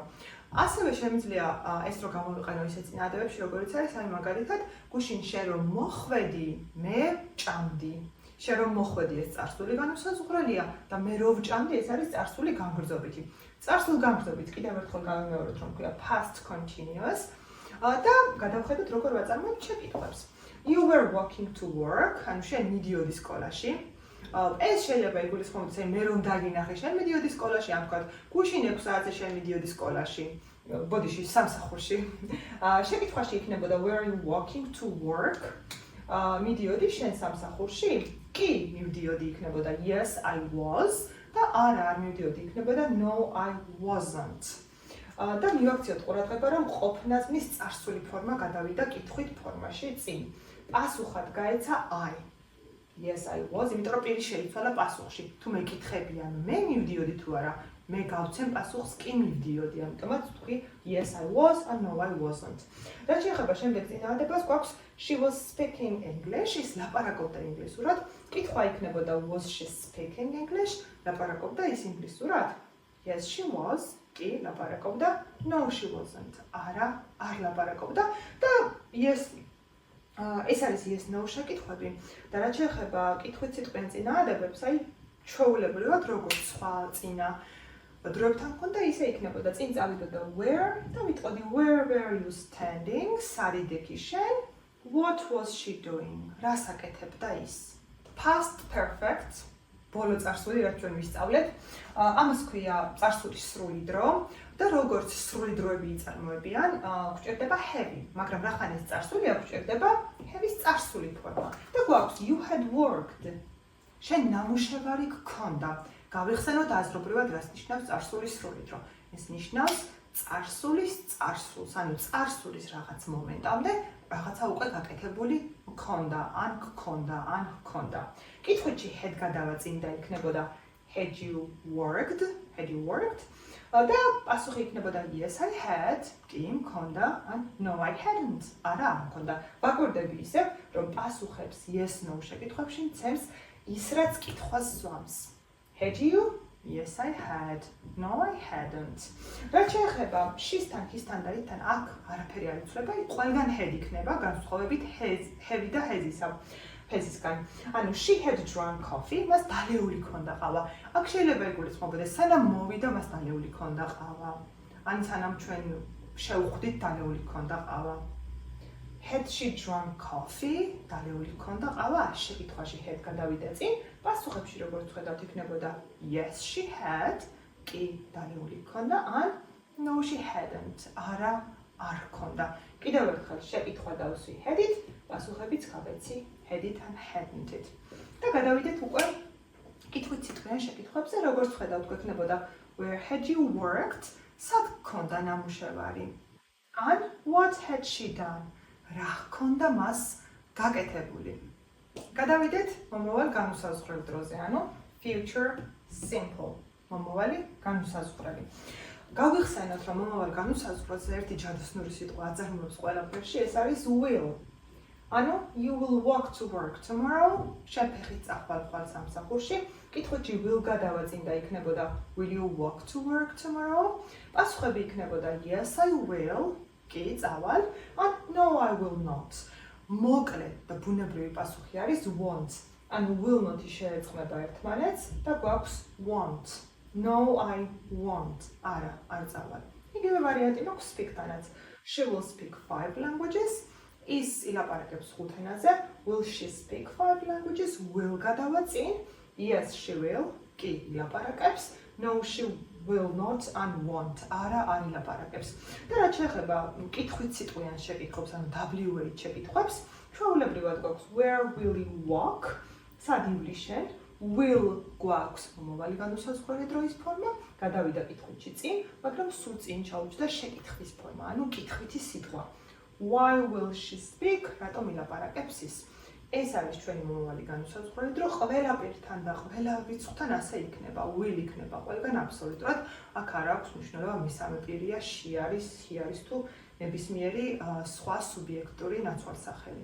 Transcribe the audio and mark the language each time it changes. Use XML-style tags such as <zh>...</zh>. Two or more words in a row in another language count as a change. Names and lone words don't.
<ka>ასევე შემიძლია ეს დრო გამოვიყენო ისეთ წინადადებებში, როგორც არის, აი მაგალითად, გუშინ შენ რომ მოხვედი, მე ვჭამდი. შენ რომ მოხვედი ეს წარსული განუსაზღვრელია და მე რო ვჭამდი ეს არის წარსული განგრძობითი. წარსულ განგრძობით კიდევ ერთხელ გავიმეოროთ რომ ქვია</ka> <en>past continuous</en> <ka>და გადავხედოთ როგორ ვაწარმოებთ შეკითხვებს.</ka> <en>You were walking to work,</en> <ka>ანუ შენ მიდიოდი სკოლაში. ეს შეიძლება იგულისხმოს მე რომ დაგინახე შენ მიდიოდი სკოლაში, ან თქვა გუშინ 6 საათზე შენ მიდიოდი სკოლაში. ბოდიში სამსახურში. შეკითხვაში იქნებოდა</ka> <en>were you walking to work?</en> <ka>მიდიოდი შენ სამსახურში? კი, მივდიოდი იქნებოდა</ka> <en>yes I was</en> <ka>და არა არ მივდიოდი იქნებოდა</ka> <en>no I wasn't.</en> <ka>და მივაქციოთ ყურადღება რომ ყოფნაზმის წარსული ფორმა გადავიდა კითხვით ფორმაში წინ. პასუხად გაეცა</ka> <en>I. Yes I was,</en> <ka>იმიტომ რომ პირი შეიცვალა პასუხში. თუ მეკითხებიან მე მივდიოდი თუ არა, მე გავცემ პასუხს კი მივდიოდი, ამიტომაც ვთქვი</ka> <en>yes I was and no I wasn't.</en> <ka>რაც შეეხება შემდეგ წინააღმდეგობას, გვაქვს</ka> <en>she was speaking English,</en> <ka>ის ლაპარაკობდა ინგლისურად. კითხვა იქნებოდა</ka> <en>was she speaking English?</en> <ka>ლაპარაკობდა ის ინგლისურად?</ka> <en>Yes she was,</en> <ka>კი ლაპარაკობდა,</ka> <en>no she wasn't.</en> <ka>არა, არ ლაპარაკობდა და yes ეს არის</ka> <en>yes no</en> <ka>შეკითხვები და რაც შეეხება კითხვით სიტყვიან წინააღმდეგებს, აი ჩვეულებრივად როგორც სხვა წინა დროებთან მქონდა, ისე იქნებოდა. წინ წავიდოდა where და ვიტყოდი</ka> <en>where were you standing?</en> <ka>სარიდექი შენ?</ka> <en>What was she doing?</en> <ka>რას აკეთებდა ის?</ka> <en>Past perfect,</en> <ka>ბოლო წარსული, რაც ჩვენ ვისწავლეთ. ამას ქვია წარსულის სრული დრო და როგორც სრული დროები იწარმოებიან, გვჭირდება have, მაგრამ რახან ეს წარსულია, გვჭირდება have-ის წარსული ფორმა. და გვაქვს</ka> <en>you had worked.</en> <ka>შენ ნამუშევარი გქონდა. გავიხსენოთ აზრობრივად, რას ნიშნავს წარსულის სრული დრო. ეს ნიშნავს წარსულის წარსულს, ანუ წარსულის რაღაც მომენტამდე რაღაცა უკვე გაკეთებული გქონდა, ან გქონდა. კითხვებში had გადავაწინდა იქნებოდა</ka> <en>had you worked?</en> <ka>და პასუხი იქნებოდა</ka> <en>yes I had,</en> <ka>კი მქონდა, ან</ka> <en>no I hadn't,</en> <ka>არა არ მქონდა. ვაკვირდები ისევ, რომ პასუხებს</ka> <en>yes no</en> <ka>შეკითხვებში მცემს ის, რაც კითხვას ზვამს.</ka> <en>Had you? Yes I had. No I hadn't.</en> <ka>რაც შეეხება she-სთან, his-თან და it-თან, აქ არაფერი არ იცვლება, ყველგან had იქნება, განსხვავებით have და has-ისგან.</ka> <en>ანუ she had drunk coffee,</en> <ka>მას დალეული ქონდა ყავა. აქ შეიძლება იგულისხმობოდეს, სანამ მოვიდა, მას დალეული ქონდა ყავა. ან სანამ ჩვენ შევხვდით, დალეული ქონდა ყავა.</ka> <en>Had she drunk coffee?</en> <ka>დალეული ქონდა ყავა? შეკითხვაში had გადავიდა წინ, პასუხებში როგორც ხედავთ იქნებოდა</ka> <en>yes she had,</en> <ka>კი დალეული ქონდა, ან</ka> <en>no she hadn't,</en> <ka>არა არ ქონდა. კიდევ ერთხელ შეკითხვა დავსვი had-ით, პასუხებიც გავეცი had-ით ან hadn't-ით. და გადავიდეთ უკვე კითხვით სიტყვიან შეკითხვებზე, როგორც ხედავთ გვექნებოდა</ka> <en>where had you worked?</en> <ka>სად გქონდა ნამუშევარი? ან</ka> <en>what had she done?</en> <ka>რა ჰქონდა მას გაკეთებული? გადავიდეთ მომავალ განუსაზღვრელ დროზე, ანუ</ka> <en>future simple.</en> <ka>მომავალი განუსაზღვრელი. გავიხსენოთ, რომ მომავალ განუსაზღვრელზე ერთი ჯადოსნური სიტყვა აწარმოებს ყველაფერში, ეს არის will.</ka> <en>ანუ you will walk to work tomorrow.</en> <ka>შენ ფეხით წახვალ სამსახურში.</ka> <en>კითხვებში will</en> <ka>გადავაწინდა იქნებოდა</ka> <en>will you walk to work tomorrow?</en> <ka>პასუხები იქნებოდა</ka> <en>yes I will.</en> <ka>კი, წავალ, ან</ka> <en>no I will not.</en> <ka>მოკლე და ბუნებრივი პასუხი არის won't. ანუ</ka> <en>will not-</en> <ka>ი შეეწყმება ერთმანეთს და გვაქვს won't.</ka> <en>No I won't.</en> <ka>არა, არ წავალ. იგივე ვარიანტი მაქვს speak-თანაც.</ka> <en>She will speak 5 languages.</en> <ka>ის ილაპარაკებს 5 ენაზე.</ka> <en>Will she speak 5 languages? Will გადავაწინ. Yes she will.</en> <ka>კი, ილაპარაკებს.</ka> <en>No she will not and won't.</en> <ka>არა, არ ილაპარაკებს. და რაც შეეხება კითხვით სიტყვიან შეკითხვებს, ანუ WH შეკითხვებს, ჩვეულებრივად გვაქვს</ka> <en>where will you walk?</en> <ka>სად ივლი შენ? Will გვაქვს მომავალი განუსაზღვრელი დროის ფორმა, გადავიდა კითხვებში წინ, მაგრამ სულ წინ ჩაუჯდა შეკითხვის ფორმა, ანუ კითხვითი სიტყვა.</ka> <en>Why will she speak?</en> <ka>რატომ ილაპარაკებს ის? ეს არის ჩვენი მომავალი განუსაზღვრელი დრო, ყველაფერთან და ყველა რიცხვთან ასე იქნება, will იქნება ყველგან აბსოლუტურად, აქ არ აქვს მნიშვნელობა მესამე პირია, she არის, he არის თუ ნებისმიერი სხვა სუბიექტური ნაცვალსახელი.</ka>